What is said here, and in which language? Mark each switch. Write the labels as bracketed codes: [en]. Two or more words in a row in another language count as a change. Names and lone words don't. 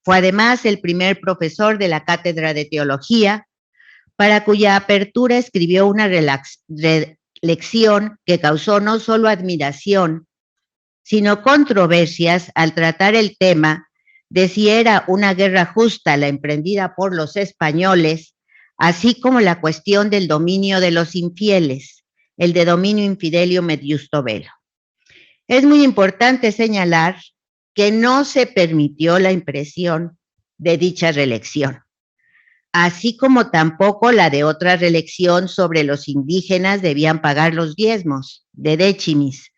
[es] Fue además el primer profesor de la Cátedra de Teología, para cuya apertura escribió una lección que causó no solo admiración, sino controversias al tratar el tema de si era una guerra justa la emprendida por los españoles, así como la cuestión del dominio de los infieles, el [la] de dominio infidelium et iusto bello. [es] Es muy importante señalar que no se permitió la impresión de dicha reelección, así como tampoco la de otra reelección sobre los indígenas debían pagar los diezmos, [la] de décimis.